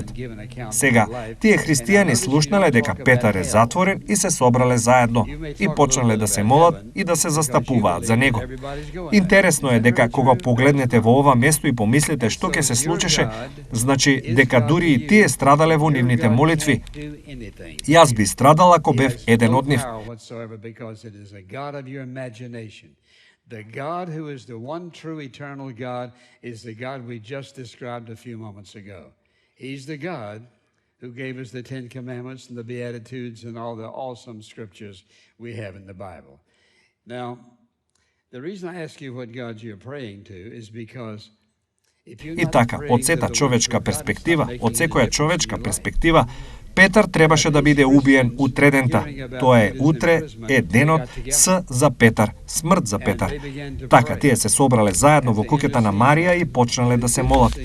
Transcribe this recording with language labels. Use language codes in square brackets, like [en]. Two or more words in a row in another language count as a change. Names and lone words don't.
[mk] Сега, тие христијани слушнале дека Петар е затворен и се собрале заедно и почнале да се молат и да се застапуваат за него. Интересно е дека кога погледнете во ова место и помислите што ќе се случеше кажуваше, значи дека дури и тие страдале во нивните молитви. Јас би страдал ако бев еден од нив. [en] The God who is the one true eternal God is the God we just described a few moments ago. He's the God who gave us the Ten Commandments and the Beatitudes and all the awesome scriptures we have in the Bible. Now, the reason I ask you what God you're praying to is because [mk] И така, од сета човечка перспектива, од секоја човечка перспектива, Петар требаше да биде убиен утредента. Тоа е утре е денот С за Петар, смрт за Петар. Така, тие се собрале заедно во куќата на Марија и почнале да се молат.